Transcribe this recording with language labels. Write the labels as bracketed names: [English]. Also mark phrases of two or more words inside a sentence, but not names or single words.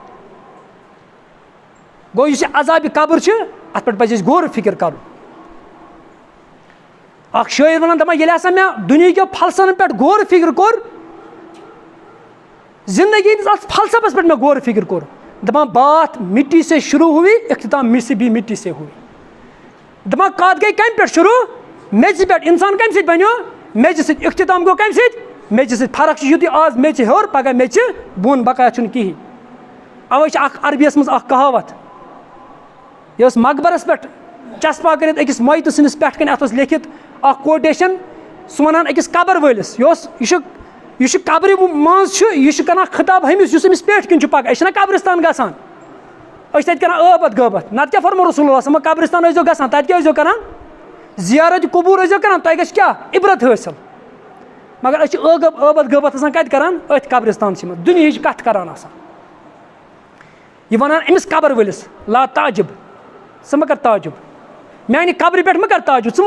[Kashmiri] گوٚو یُس یہِ عذابِ قبر چھِ اَتھ پٮ۪ٹھ پَزِ اَسہِ غور فِکر کَرُن اکھ شٲعر وَنان دَپان ییٚلہِ ہسا مےٚ دُنہیٖکیو پھلسَن پٮ۪ٹھ غور فِکر کوٚر زندگی ہِنٛدِس اَتھ فلسفس پٮ۪ٹھ مےٚ غور فِکر کوٚر دَپان [Urdu] بات مِٹی سے شروع ہوئی اختتام مجھ سے بھی مٹی سے ہوئی [Kashmiri] دَپان کَتھ گٔے کَمہِ پٮ۪ٹھ شروٗع میٚژِ پٮ۪ٹھ اِنسان کَمہِ سۭتۍ بَنیو میٚژِ سۭتۍ اختتام گوٚو کَمہِ سۭتۍ میٚژِ سۭتۍ فرق چھِ یُتُے آز میٚژِ ہیوٚر پگاہ میٚژِ بۄن بقایا چھُنہٕ کِہیٖنۍ اَوَے چھِ اکھ عربِیَس منٛز اکھ کہاوت یہِ ٲس مقبرس پٮ۪ٹھ چسپا کٔرِتھ أکِس مۄیتہٕ سٕنٛدِس پٮ۪ٹھ کَنۍ اَتھ اوس لیکھِتھ اکھ کوٹیشن سُہ وَنان أکِس قبر وٲلِس یہِ چھُ قبرِ منٛز چھُ یہِ چھُ کران خطاب ہُمِس یُس أمِس پٮ۪ٹھ کِنۍ چھُ پَکان أسۍ چھِنہ قبرستان گژھان أسۍ چھِ تَتہِ کران ٲبت غٲبت نتہٕ کیٛاہ فرمو [Arabic] رسول اللہ صلی اللہ علیہ وسلم [Kashmiri] قبرستان ٲسۍزیو گژھان تَتہِ کیٛاہ ٲسۍزیو کران زیارت قبوٗر ٲسۍزیو کران تۄہہِ گژھِ کیٛاہ عبرت حٲصِل مگر أسۍ چھِ ٲبت غٲبت آسان کَتہِ کران أتھۍ قبرستانسٕے منٛز دُنہِچ کَتھ کران آسان یہِ وَنان أمِس قبر وٲلِس [Arabic] لا تعجب [Kashmiri] ژٕ مہ کر تعجب میانہِ قبرِ پٮ۪ٹھ مہ کر تعجب ژٕ